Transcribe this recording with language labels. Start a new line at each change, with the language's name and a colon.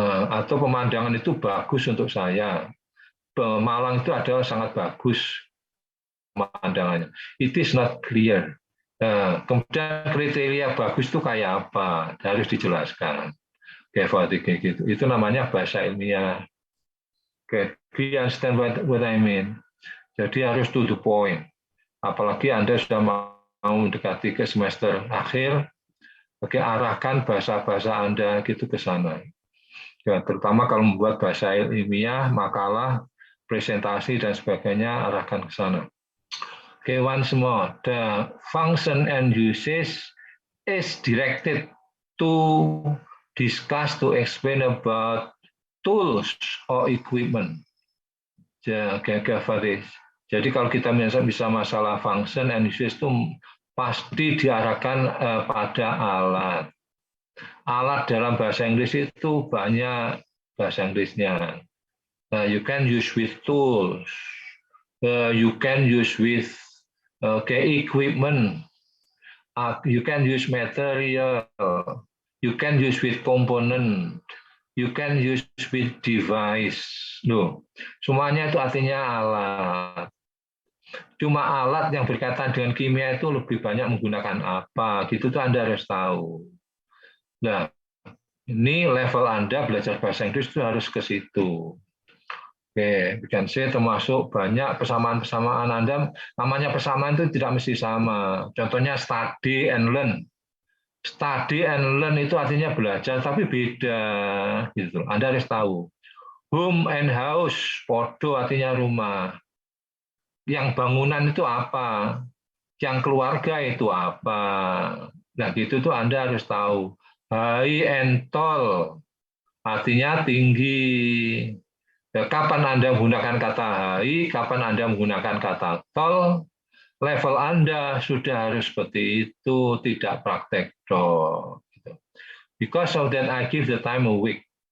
Indonesian: Atau pemandangan itu bagus untuk saya. Malang itu adalah sangat bagus pemandangannya.
English: It is not clear.
Indonesian: Kemudian kriteria bagus itu kayak apa? Harus dijelaskan. Kayak gitu. Itu namanya bahasa ilmiah.
English: Okay. Do you understand what I mean?
Indonesian: Jadi harus
English: to the point.
Indonesian: Apalagi Anda sudah mau mendekati ke semester akhir, oke, arahkan bahasa-bahasa Anda gitu ke sana. Ya, terutama kalau membuat bahasa ilmiah, makalah, presentasi dan sebagainya, arahkan ke sana.
English: Okay, once more, the function and usage is directed to discuss, to explain about tools or equipment.
Indonesian: Jadi kalau kita bisa masalah
English: function and usage
Indonesian: itu pasti diarahkan pada alat. Alat dalam bahasa Inggris itu banyak bahasa Inggrisnya.
English: You can use with tools. You can use with equipment. You can use material. You can use with component. You can use with device.
Indonesian: Loh, semuanya itu artinya alat. Cuma alat yang berkaitan dengan kimia itu lebih banyak menggunakan apa, gitu tuh Anda harus tahu. Nah, ini level Anda belajar bahasa Inggris itu harus ke situ. Oke, bukan saya termasuk banyak persamaan-persamaan Anda. Namanya persamaan itu tidak mesti sama. Contohnya study and learn. Study and learn itu artinya belajar, tapi beda. Gitu. Anda harus tahu. Home and house, podo artinya rumah. Yang bangunan itu apa? Yang keluarga itu apa? Nah, gitu tuh Anda harus tahu. High and tall artinya tinggi. Kapan Anda menggunakan kata high, kapan Anda menggunakan kata tall, level Anda sudah harus seperti itu, tidak praktek dong.
English: Because of that, I give the time a week.